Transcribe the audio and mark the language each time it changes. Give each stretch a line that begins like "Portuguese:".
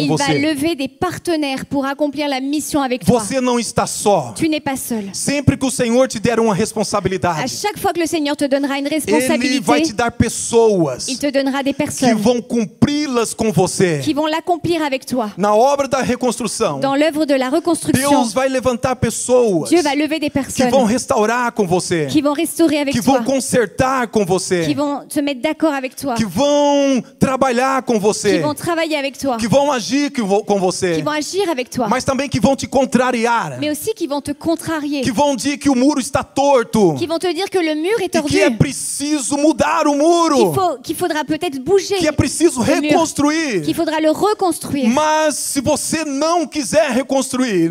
French: il va
Portuguese: você.
French: lever des partenaires pour accomplir la mission avec toi.
Portuguese: Você não está só.
French: Tu n'es pas seul.
Portuguese: Sempre que o Senhor te der uma
French: À
Portuguese: responsabilidade,
French: chaque fois que le Seigneur te donnera une
Portuguese: Ele
French: responsabilité,
Portuguese: vai te dar pessoas
French: il te donnera des
Portuguese: que
French: personnes
Portuguese: vão cumpri-las com você.
French: qui vont l'accomplir avec toi.
Portuguese: Na obra da reconstrução,
French: Dans l'œuvre de la reconstruction,
Portuguese: Deus vai levantar pessoas
French: Dieu va lever des
Portuguese: que
French: personnes
Portuguese: vão restaurar com você,
French: qui vont restaurer avec
Portuguese: que
French: toi,
Portuguese: vão consertar com
French: qui
Portuguese: você,
French: vont se mettre d'accord avec toi,
Portuguese: que vão trabalhar com
French: qui
Portuguese: você,
French: vont travailler avec toi,
Portuguese: que vão agir com
French: qui
Portuguese: você,
French: vont agir avec toi,
Portuguese: mas também que vão te contrariar,
French: mais aussi qui vont te contrarier,
Portuguese: que vão dizer que o muro está torto
French: qui vont te dire que le mur est
Portuguese: e
French: tordu,
Portuguese: que é preciso mudar o muro,
French: qu'il faudra peut-être bouger,
Portuguese: que é preciso
French: le mur,
Portuguese: reconstruir.
French: qu'il faudra le reconstruire.
Portuguese: Mas se você não quiser reconstruir,